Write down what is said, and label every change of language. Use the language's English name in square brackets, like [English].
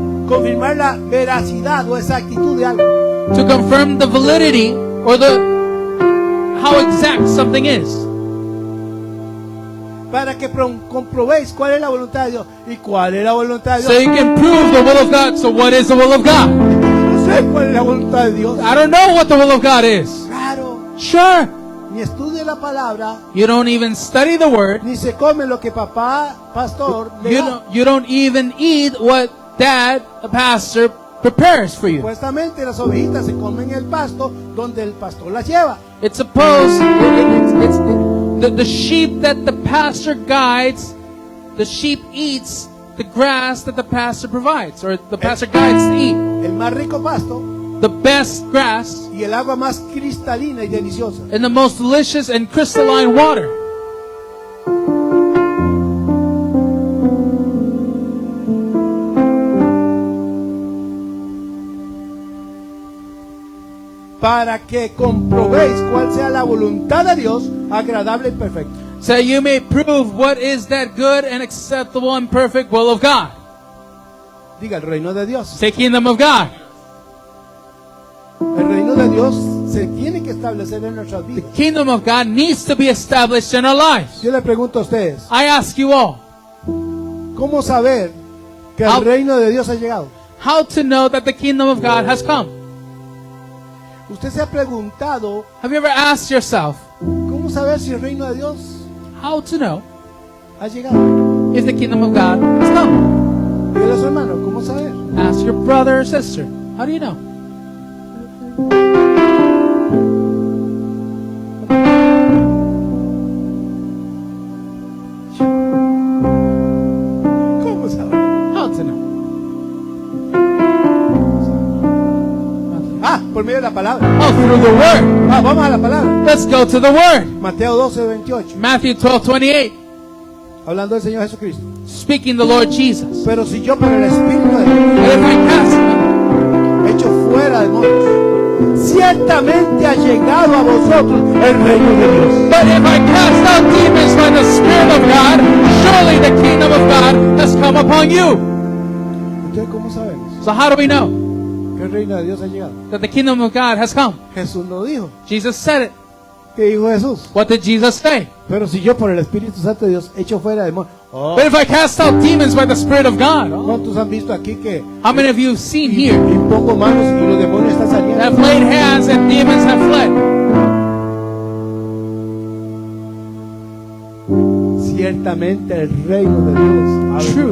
[Spanish] confirmar la veracidad o exactitud de algo. [English] to confirm the validity or how exact something is. [Spanish] Para que comprobéis cuál es la voluntad de Dios. ¿Y cuál es la voluntad de [English] So [Spanish] Dios? [English] you can prove the will of God. So what is the will of God? [Spanish] No sé cuál es la voluntad de Dios. [English] I don't know what the will of God is. [Spanish] Claro, [English] Sure. [Spanish] ni estudia la palabra, [English] You don't even study the word. [Spanish] ni se come lo que papá, pastor, le da. [English] You don't even eat what dad, a pastor, prepares for you. [Spanish] Supuestamente las ovejitas se comen el pasto donde el pastor las lleva. [English] It's supposed it's the sheep that the pastor guides. The sheep eats the grass that the pastor provides, or the pastor guides to eat. [Spanish] El más rico pasto [English] The best grass [Spanish] y el agua más cristalina y deliciosa. [English] and the most delicious and crystalline water. [Spanish] Para que comprobéis cuál sea la voluntad de Dios, agradable y perfecta. [English] So you may prove what is that good and acceptable and perfect will of God. [Spanish] Diga, el reino de Dios. [English] Say kingdom of God. [Spanish] El reino de Dios se tiene que establecer en nuestras vidas. [English] Kingdom of God needs to be established in our lives. [Spanish] Yo le pregunto a ustedes, [English] I ask you all, [Spanish] ¿cómo saber que el [English] How- [Spanish] reino de Dios ha llegado? [English] how to know that the kingdom of God has come? [Spanish] Usted se ha preguntado, [English] Have you ever asked yourself, [Spanish] ¿cómo saber si el reino de Dios [English] how to know [Spanish] ha llegado? [English] if the kingdom of God has come? [Spanish] Dígale a su hermano, ¿cómo saber? [English] Ask your brother or sister. How do you know? [Spanish] ¿Cómo saber? [English] How to know? [Spanish] Ah, por medio de la palabra. [English] Oh, through the word. [Spanish] Ah, vamos a la palabra. [English] Let's go to the word. [Spanish] Mateo 12:28. [English] Matthew 12:28. [Spanish] Hablando del Señor Jesucristo. [English] Speaking the Lord Jesus. [Spanish] Pero si yo por el Espíritu de Dios [English] But if I cast [Spanish] echo fuera demonios, ciertamente ha llegado a vosotros el reino de Dios. [English] But if I cast out demons by the Spirit of God, surely the kingdom of God has come upon you. [Spanish] Entonces, ¿cómo sabemos [English] So how do we know [Spanish] que el reino de Dios ha llegado? [English] that the kingdom of God has come? [Spanish] Jesús lo dijo. [English] Jesus said it. [Spanish] ¿Qué dijo Jesús? [English] What did Jesus say? [Spanish] Pero si yo por el Espíritu Santo de Dios echo fuera demonios. [English] Oh, But if I cast out demons by the Spirit of God, [Spanish] ¿cuántos han visto aquí que [English] how many of you have seen here [Spanish] impongo manos y los demonios están [English] that [Spanish] saliendo? [English] have laid hands and demons have fled? [Spanish] Ciertamente el reino de Dios ha venido.